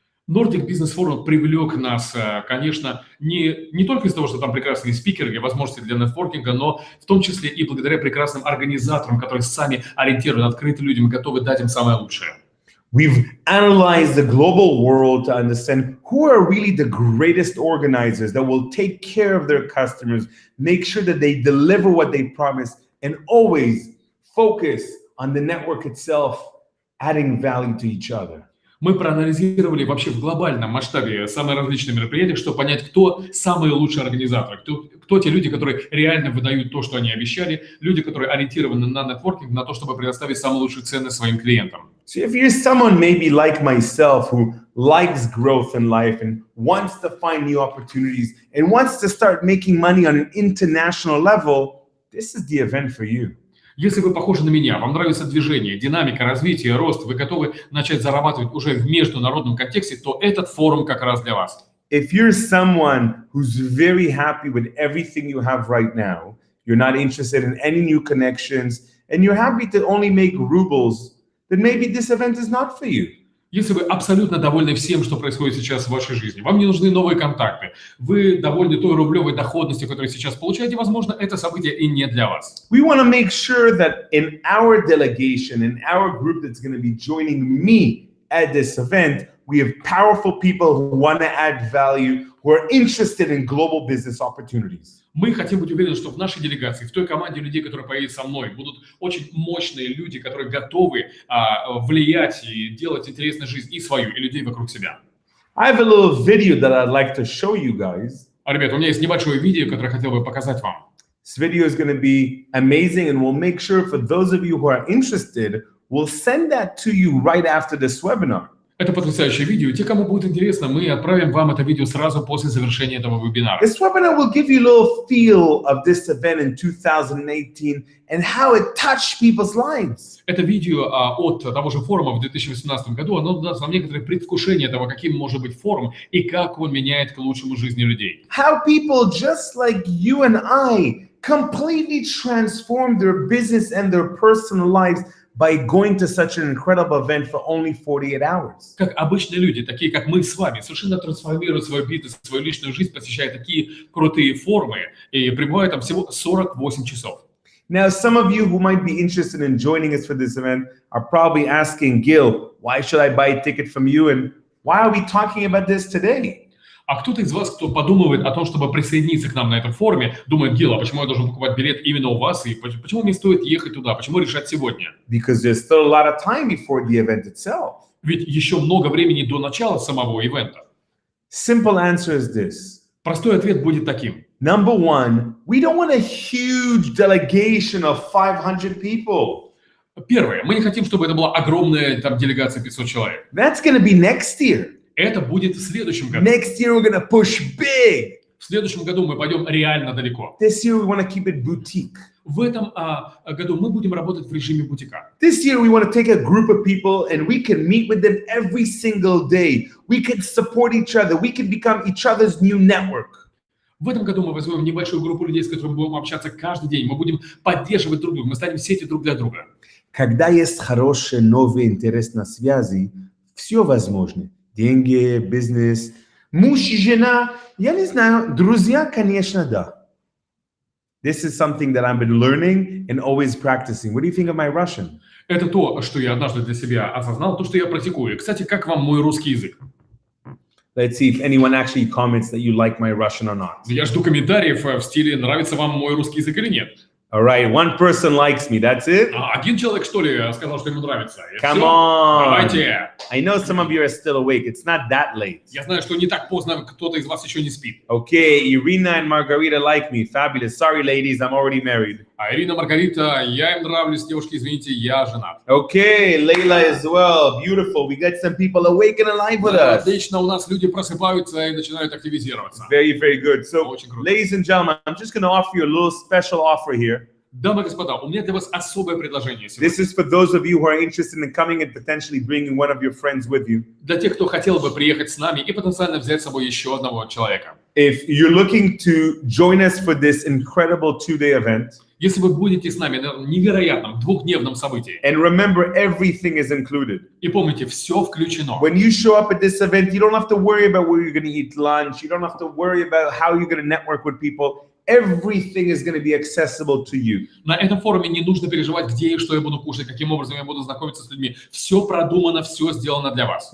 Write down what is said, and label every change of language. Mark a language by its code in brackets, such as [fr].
[ru] Nordic Business Forum привлек нас, конечно, не только из-за того, что там прекрасные спикеры и возможности для нетворкинга, но в том числе и благодаря прекрасным организаторам, которые сами ориентированы, открыты людям и готовы дать им самое лучшее. [en] We've analyzed the global world to understand who are really the greatest organizers that will take care of their customers, make sure that they deliver what they promise, and always focus on the network itself, adding value to each other. [ru] Мы проанализировали вообще в глобальном масштабе самые различные мероприятия, чтобы понять, кто самые лучшие организаторы, кто те люди, которые реально выдают то, что они обещали, люди, которые ориентированы на нетворкинг, на то, чтобы предоставить самые лучшие цены своим клиентам. [en] So if you're someone maybe like myself who likes growth in life and wants to find new opportunities and wants to start making money on an international level, this is the event for you. [ru] Если вы похожи на меня, вам нравится движение, динамика, развитие, рост, вы готовы начать зарабатывать уже в международном контексте, то этот форум как раз для вас. [en] If you're someone who's very happy with everything you have right now, you're not interested in any new connections, and you're happy to only make rubles, then maybe this event is not for you. [ru] Если вы абсолютно довольны всем, что происходит сейчас в вашей жизни, вам не нужны новые контакты, вы довольны той рублевой доходностью, которую сейчас получаете, возможно, это событие и не для вас. [en] We want to make sure that in our delegation, in our group that's going to be joining me at this event, we have powerful people who want to add value, who are interested in global business opportunities. [ru] Мы хотим быть уверены, что в нашей делегации, в той команде людей, которые поедут со мной, будут очень мощные люди, которые готовы влиять и делать интересную жизнь и свою, и людей вокруг себя. [en] I have a little video that I'd like to show you guys. [ru] Ребята, у меня есть небольшое видео, которое я хотел бы показать вам. [en] This video is going to be amazing, and we'll make sure for those of you who are interested, we'll send that to you right after this webinar. [ru] Это потрясающее видео. Те, кому будет интересно, мы отправим вам это видео сразу после завершения этого вебинара. [en] This webinar will give you a little feel of this event in 2018 and how it touched people's lives. [ru] Это видео от того же форума в 2018 году, оно даст вам некоторое предвкушение того, каким может быть форум и как он меняет к лучшему жизни людей. [en] How people just like you and I completely transform their business and their personal lives by going to such an incredible event for only 48 hours. [ru] Как обычные люди, такие как мы с вами, совершенно трансформируют свой бизнес, свою личную жизнь, посещая такие крутые форумы и пребывают там всего 48 часов. [en] Now, some of you who might be interested in joining us for this event are probably asking, Gil, why should I buy a ticket from you and why are we talking about this today? [ru] А кто-то из вас, кто подумывает о том, чтобы присоединиться к нам на этом форуме, думает: Гил, а почему я должен покупать билет именно у вас, и почему мне стоит ехать туда, почему решать сегодня? [en] Because there's still a lot of time before the event itself. [ru] Ведь еще много времени до начала самого ивента. [en] Simple answer is this. [ru] Простой ответ будет таким. [en] Number one, we don't want a huge delegation of 500 people. [ru] Первое, мы не хотим, чтобы это была огромная там делегация 500 человек. [en] That's going to be next year. [ru] Это будет в следующем году. [en] Next year, we're going to push big. [ru] В следующем году мы пойдем реально далеко. [en] This year, we want to keep it boutique. [ru] В этом году мы будем работать в режиме бутика. [en] This year, we want to take a group of people and we can meet with them every single day. We can support each other. We can become each other's new network. [ru] В этом году мы возьмем небольшую группу людей, с которыми будем общаться каждый день. Мы будем поддерживать друг друга, мы станем сетью друг для друга. Когда есть хороший новый интерес на связи, все возможно. Деньги, бизнес, муж и жена, я не знаю, друзья, конечно, да. [en] This is something that I've been learning and always practicing. What do you think of my Russian? [ru] Это то, что я однажды для себя осознал, то, что я практикую. Кстати, как вам мой русский язык? [en] Let's see if anyone actually comments that you like my Russian or not. [ru] Я жду комментариев в стиле, нравится вам мой русский язык или нет. [en] All right, one person likes me, that's it? [ru] Один человек, что ли, сказал, что ему нравится. И [en] Come [ru] всё. [en] on. [ru] Давайте. [en] I know some of you are still awake. It's not that late. [ru] Я знаю, что не так поздно, кто-то из вас еще не спит. [en] Okay, Irina and Margarita like me. Fabulous. Sorry, ladies, I'm already married. [ru] А Ирина, Маргарита, я им нравлюсь, девушки, извините, я женат. [en] Okay, Layla as well. Beautiful. We got some people awake and alive with us. [ru] Отлично, у нас люди просыпаются и начинают активизироваться. [en] Very, very good. So, [ru] Очень круто. [en] ladies and gentlemen, I'm just going to offer you a little special offer here. [ru] Дамы и господа, у меня для вас особое предложение сегодня. [en] This is for those of you who are interested in coming and potentially bringing one of your friends with you. [ru] Для тех, кто хотел бы приехать с нами и потенциально взять с собой еще одного человека. [en] If you're looking to join us for this incredible two-day event, [ru] Если вы будете с нами на невероятном двухдневном событии, [en] and remember, everything is included. [ru] и помните, все включено. [en] When you show up at this event, you don't have to worry about where you're going to eat lunch. You don't have to worry about how you're going to network with people. Everything is going to be accessible to you. [ru] На этом форуме не нужно переживать, где и что я буду кушать, каким образом я буду знакомиться с людьми. Все продумано, все сделано для вас.